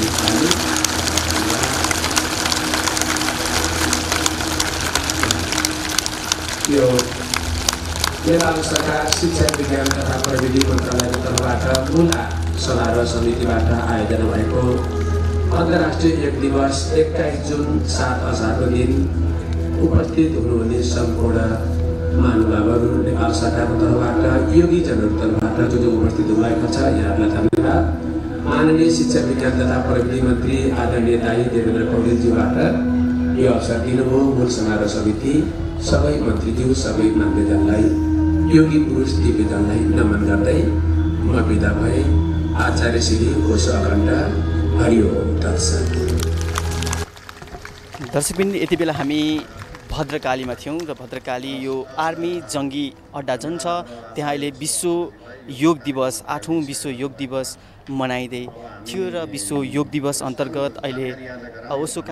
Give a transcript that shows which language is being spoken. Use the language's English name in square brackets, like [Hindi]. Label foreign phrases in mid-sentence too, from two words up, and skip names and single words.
[Nepali] यो नेपाल सरकार शिक्षा विज्ञान तथा प्रविधि मन्त्रालयको तर्फबाट मुला समारोह समितिबाट आयोजना भएको अन्तर्राष्ट्रिय योग दिवस 21 जुन 7 असारको दिन उपस्थित हुनुहुने सम्पूर्ण महानुभावहरू, नेपाल सरकारको तर्फबाट, योगीजनहरूको तर्फबाट जो उपस्थित हुनुभएको छ, यहाँहरूलाई धन्यवाद। माननीय शिक्षा विज्ञान तथा प्रविधि मन्त्री आदरणीय दाई देवेन्द्र पौडेलज्यूबाट यो अवसर दिनुभयो। मूल समारोह समिति सबै मन्त्रीज्यू, सबै मान्यजनलाई, योगी पुरुष दिव्यजनलाई नमन गर्दै म बिदा भएँ। आचार्य श्री कोश अखण्ड। [Sanskrit] हरिओम तत्सत। [Nepali] दर्शकबिन, यति बेला हामी भद्रकालीमा थियौँ र भद्रकाली यो आर्मी जङ्गी अड्डा जुन छ त्यहाँ अहिले विश्व योग दिवस 8औं विश्व योग दिवस मनाइँदै थियो र विश्व योग दिवस अन्तर्गत अहिले ओशोका